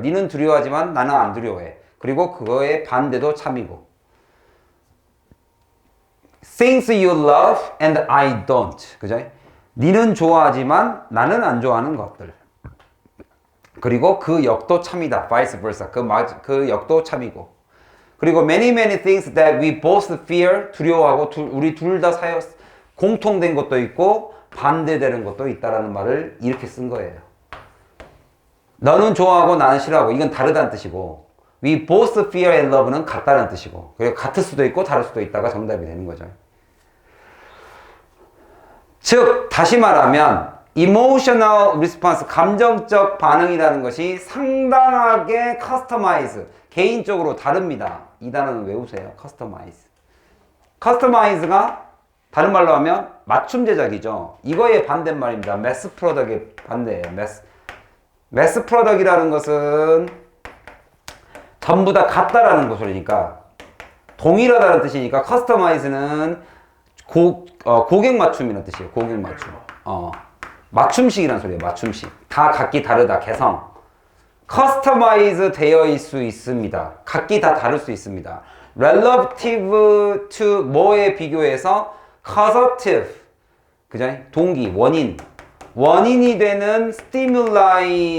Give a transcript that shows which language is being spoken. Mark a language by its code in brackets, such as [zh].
[ko] 니는 두려워하지만 나는 안 두려워해. 그리고 그거의 반대도 참이고. [en] Things you love and I don't. [ko] 그죠? 니는 좋아하지만 나는 안 좋아하는 것들. 그리고 그 역도 참이다. [en] Vice versa. [ko] 그 역도 참이고. 그리고 [en] many things that we both fear. [ko] 두려워하고 우리 둘 다 공통된 것도 있고 반대되는 것도 있다라는 말을 이렇게 쓴 거예요. 너는 좋아하고 나는 싫어하고 이건 다르다는 뜻이고 [en] we both fear and love [ko] 는 같다는 뜻이고 그리고 같을 수도 있고 다를 수도 있다가 정답이 되는 거죠. 즉 다시 말하면 [en] emotional response [ko] 감정적 반응이라는 것이 상당하게 customize 개인적으로 다릅니다. 이 단어는 외우세요. customize가 다른 말로 하면 맞춤 제작이죠. 이거의 반대말입니다. mass product의 반대예요. mass product이라는 것은 전부 다 같다라는 것이니까 동일하다는 뜻이니까 customize는 고객 맞춤이라는 뜻이에요. 고객 맞춤. 맞춤식이라는 소리예요. 맞춤식. 다 각기 다르다. 개성. customize 되어 있을 수 있습니다. 각기 다 다를 수 있습니다. relative to 뭐에 비교해서 causative. 그죠? 동기, 원인이 되는 stimulus.